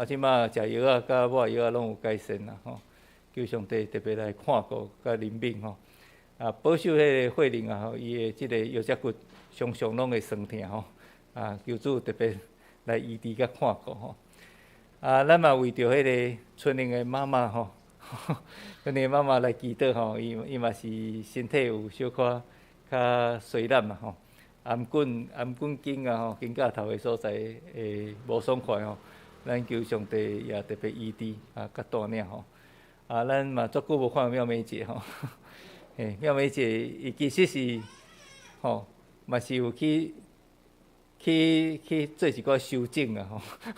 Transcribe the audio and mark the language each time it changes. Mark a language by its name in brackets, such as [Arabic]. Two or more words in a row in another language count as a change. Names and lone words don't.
[Min Nan Chinese] 即马食药啊，甲抹药啊，拢有改善啦吼。求上帝特别来看顾甲怜悯吼。保守迄个慧玲吼，伊的即个腰脊骨常常拢会酸痛吼。求主特别来医治甲看顾吼。咱嘛为着迄个春玲的妈妈吼，春玲的妈妈来祈祷吼，伊嘛是身体有小可较衰烂嘛吼，颔管颈吼，颈胛头的所在会无爽快吼，咱求上帝也特别医治甲带领吼。咱嘛足久无看到妙美姐吼，妙美姐伊其实是吼，嘛是有去做一寡修正啊吼，